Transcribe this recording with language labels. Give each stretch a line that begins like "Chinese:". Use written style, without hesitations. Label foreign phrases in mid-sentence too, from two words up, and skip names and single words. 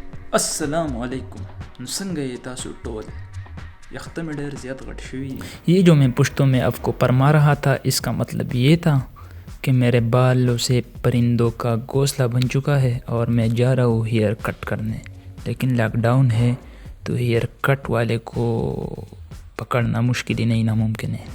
Pashto: السلام علیکم څنګه یې تاسو ټول یخته مې ډېر زیات غټ شوي.
Urdu: یہ جو میں پشتوں میں آپ کو فرما رہا تھا اس کا مطلب یہ تھا کہ میرے بالوں سے پرندوں کا گھونسلہ بن چکا ہے اور میں جا رہا ہوں
English: hair cut
Urdu: کرنے، لیکن
English: lockdown
Urdu: ہے تو
English: hair cut
Urdu: والے کو پکڑنا مشکل ہی نہیں ناممکن ہے.